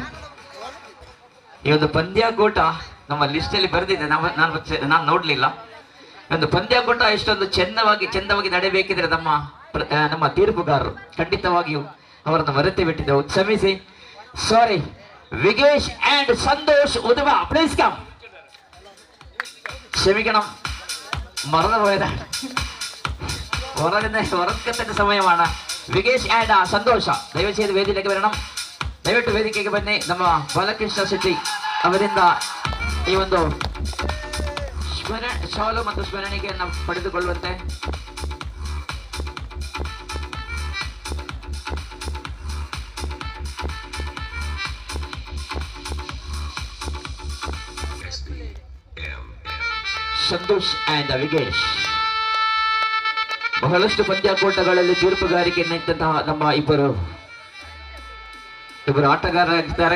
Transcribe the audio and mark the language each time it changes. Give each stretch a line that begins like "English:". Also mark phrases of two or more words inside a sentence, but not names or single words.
Kannada: ಈ ಒಂದು ಪಂದ್ಯಾಕೂಟ ನಮ್ಮ ಲಿಸ್ಟ್ ಅಲ್ಲಿ ಬರೆದಿದೆ, ನಾನು ನೋಡ್ಲಿಲ್ಲ. ಒಂದು ಪಂದ್ಯಾಕೂಟ ಇಷ್ಟೊಂದು ಚಂದವಾಗಿ ನಡೆಯಬೇಕಿದ್ರೆ ನಮ್ಮ ತೀರ್ಪುಗಾರರು ಖಂಡಿತವಾಗಿಯೂ ಅವರನ್ನು ಮರೆತೇ ಬಿಟ್ಟಿದ್ದೆವು. ಕ್ಷಮಿಸಿ, ಸಾರಿ. ವಿಗೇಶ್ ಅಂಡ್ ಸಂತೋಷ್ ಉದುಮ,
English: please come.
Malayalam: ക്ഷമിക്കണം, മറന്നു പോയതാണ്. ഉറക്കെ തന്നെ സമയമാണ്. വികേഷ് ആൻഡ് സന്തോഷ ദയവ് ചെയ്ത് വേദിയിലേക്ക് വരണം.
Kannada: ದಯವಿಟ್ಟು ವೇದಿಕೆಗೆ ಬನ್ನಿ. ನಮ್ಮ ಬಾಲಕೃಷ್ಣ ಶೆಟ್ಟಿ ಅವರಿಂದ ಈ ಒಂದು ಶಾಲು ಮತ್ತು ಸ್ಮರಣಿಕೆಯನ್ನು ಪಡೆದುಕೊಳ್ಳುವಂತೆ. ಸಂತೋಷ್ ಅಂಡ್ ವಿಗೇಶ್ ಬಹಳಷ್ಟು ಪಂದ್ಯಾಕೂಟಗಳಲ್ಲಿ ತೀರ್ಪುಗಾರಿಕೆ ನಿಂತಹ ನಮ್ಮ ಇಬ್ಬರು ಆಟಗಾರರಿದ್ದಾರೆ.